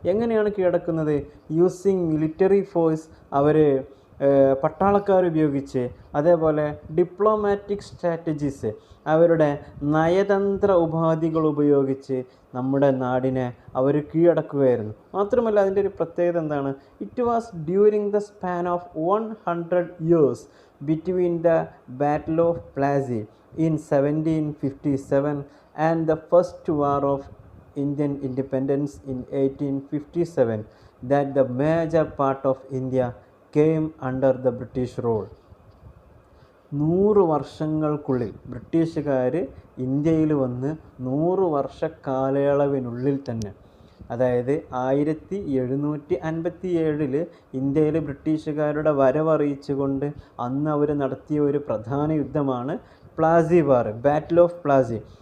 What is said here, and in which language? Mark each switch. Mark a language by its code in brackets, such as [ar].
[ml] എങ്ങനെയാണ് കീഴടക്കുന്നത്? [en] using military force, [ml] അവർ പട്ടാളക്കാരുപയോഗിച്ച്, അതേപോലെ diplomatic strategies, അവരുടെ നയതന്ത്ര ഉപാധികൾ ഉപയോഗിച്ച് നമ്മുടെ നാടിനെ അവർ കീഴടക്കുകയായിരുന്നു. മാത്രമല്ല അതിൻ്റെ ഒരു പ്രത്യേകത എന്താണ്? [en] It was during the span of 100 years between the Battle of Plassey in 1757 and the First War of Indian Independence in 1857 that the major part of India came under the British rule. [ml] 100 വർഷങ്ങൾക്കുള്ളിൽ ബ്രിട്ടീഷുകാർ ഇന്ത്യയിൽ വന്ന് 100 വർഷ കാലയളവിനുള്ളിൽ തന്നെ, അതായത് 1757 ഇന്ത്യയിൽ ബ്രിട്ടീഷുകാരുടെ വരവറിയിച്ചുകൊണ്ട് അന്ന് അവർ നടത്തിയ ഒരു പ്രധാന യുദ്ധമാണ് പ്ലാസി വാർ, ബാറ്റിൽ ഓഫ് പ്ലാസി.